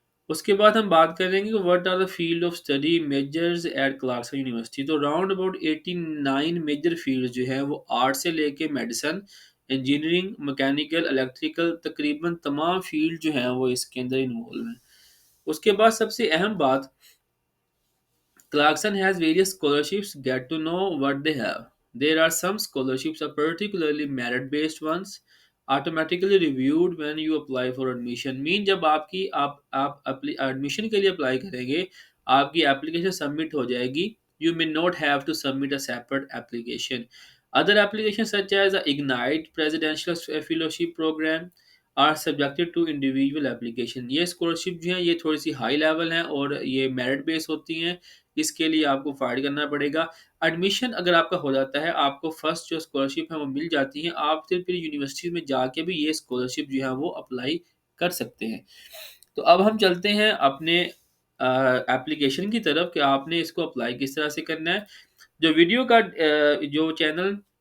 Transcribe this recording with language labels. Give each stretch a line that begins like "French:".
Urdu: اس کے بعد ہم بات کریں گے what are the field of study measures at کلارکسن university. تو راؤنڈ اباؤٹ 89 میجر فیلڈ جو ہیں وہ آرٹ سے لے کے میڈیسن، انجینئرنگ، میکینیکل، الیکٹریکل، تقریباً تمام فیلڈ جو ہیں وہ اس کے اندر انوالو ہیں۔ اس کے بعد سب سے اہم بات،
English: Clarkson has various scholarships. Get to know what they have. There are some scholarships are particularly merit-based ones, automatically reviewed when you apply for admission.
Urdu: Mean جب آپ ایڈمیشن کے لیے اپلائی کریں گے، آپ کی اپلیکیشن سبمٹ ہو جائے گی.
English: You may not have to submit a separate application. Other applications such as the Ignite Presidential Fellowship Program are subjected to individual application.
Urdu: یہ اسکالرشپ جو ہیں یہ تھوڑی سی ہائی لیول ہیں اور یہ میرٹ بیس ہوتی ہیں، اس کے لیے آپ کو فائل کرنا پڑے گا۔ ایڈمیشن اگر آپ کا ہو جاتا ہے، آپ کو فرسٹ جو اسکالرشپ ہے وہ مل جاتی ہیں، آپ پھر یونیورسٹی میں جا کے بھی یہ اسکالرشپ جو ہے وہ اپلائی کر سکتے ہیں۔ تو اب ہم چلتے ہیں اپنے اپلیکیشن کی طرف کہ آپ نے اس کو اپلائی کس طرح سے کرنا ہے۔ جو ویڈیو کا جو چینل